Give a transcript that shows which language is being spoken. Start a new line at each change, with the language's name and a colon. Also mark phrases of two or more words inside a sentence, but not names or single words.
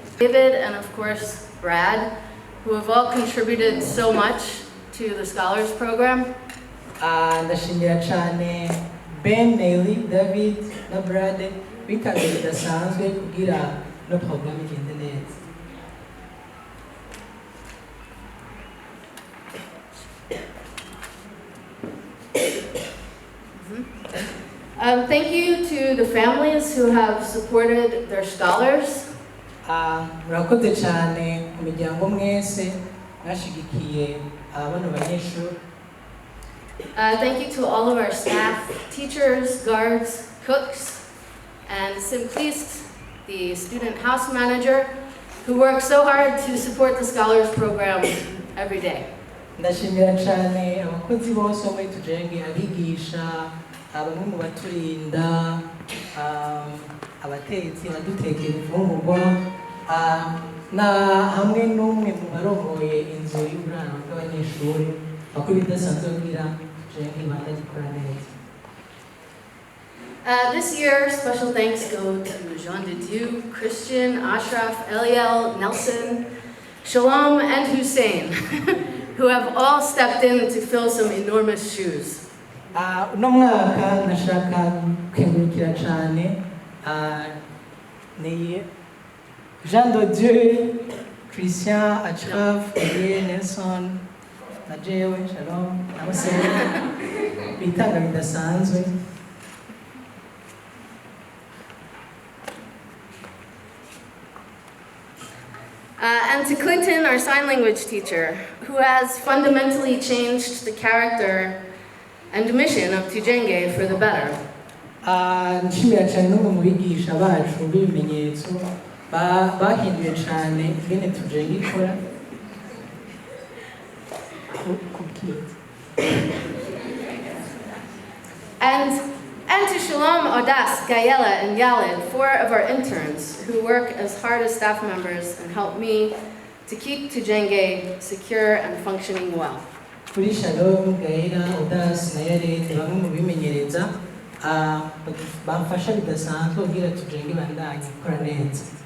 English: David and of course Brad, who have all contributed so much to the Scholars Program.
Rundi: Ndashimira cyane Ben, Nelly, David na Brad bitabiriye bidasanzwe kugira no program igende neza.
English: Thank you to the families who have supported their scholars.
Rundi: Murakoze cyane ku miryango mwese mwashigikiye bano banyeshuri.
English: Thank you to all of our staff, teachers, guards, cooks, and Simpliste, the student house manager, who works so hard to support the Scholars Program every day.
Rundi: Ndashimira cyane abakozi bose muri Tujenge, abigisha, bamwe mu baturinda, abatetsi badutekera imfungurwa, na hamwe n'umwe mu barongoye inzu y'uburaro bw'abanyeshuri bakuru bidasanzwe kugira Tujenge ibanda gikora neza.
English: This year, special thanks go to Jean de Dieu, Christian, Ashraf, Eliel, Nelson, Shalom, and Hussein, who have all stepped in to fill some enormous shoes.
Rundi: Uno mwaka nashaka kwengurukira cyane ni Jean de Dieu, Christian, Ashraf, Eliel, Nelson, na jewe, Shalom, na Hussein, bitanga bidasanzwe.
English: And to Clinton, our sign language teacher, who has fundamentally changed the character and mission of Tujenge for the better.
Rundi: Nshimira cyane n'umwe mu bigisha bacu b'ibimenyetso bahinduye cyane ingene Tujenge ikora.
English: And to Shalom, Odas, Gayela, and Yalid, 4 of our interns who work as hard as staff members and help me to keep Tujenge secure and functioning well.
Rundi: Kuri Shalom, Gayela, Odas, na Yalid, bamwe mu bimenyereza bamfasha bidasanzwe kugira Tujenge ibandanye ikora neza.